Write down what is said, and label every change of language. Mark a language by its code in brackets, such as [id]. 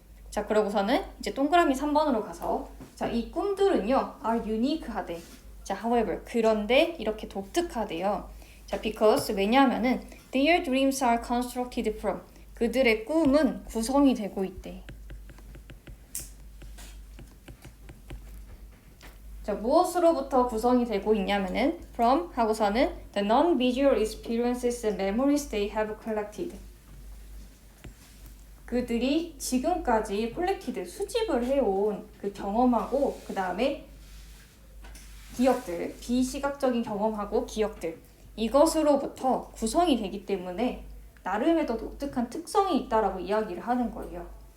[ko] 자, 그러고서는 이제 동그라미 3번으로 가서 자, 이 꿈들은요 [en] are unique [ko] 하대. 자, however 그런데 이렇게 독특하대요. 자, because 왜냐하면은 [en] their dreams are constructed from [ko] 그들의 꿈은 구성이 되고 있대. [en] 자, [ko] 무엇으로부터 구성이 되고 있냐면은 [en] from [ko] 하고서는 [en] the non-visual experiences and memories they have collected. [ko] 그들이 지금까지 콜렉티드 수집을 해온 그 경험하고 그 다음에 기억들, 비시각적인 경험하고 기억들 이것으로부터 구성이 되기 때문에 나름의 더 독특한 특성이 있다라고 이야기를 하는 거예요.